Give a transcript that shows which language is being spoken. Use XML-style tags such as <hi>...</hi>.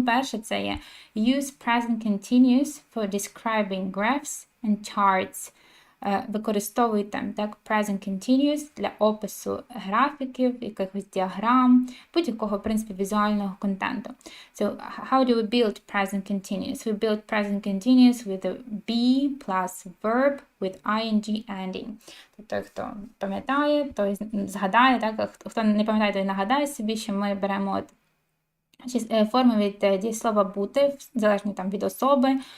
<uk>Ну, перше, це є</uk> <en>use present continuous for describing graphs and charts.</en> <uk>Використовуйте так present continuous для опису графіків, якихось діаграм, будь-якого, в принципі, візуального контенту.</uk> <en>So, how do we build present continuous? We build present continuous with a be plus verb with ing ending.</en> <uk>Тобто, хто пам'ятає, той згадає, так? Хто не пам'ятає, той нагадає собі, що ми беремо форми від дієслова бути, залежно там від особи.</uk>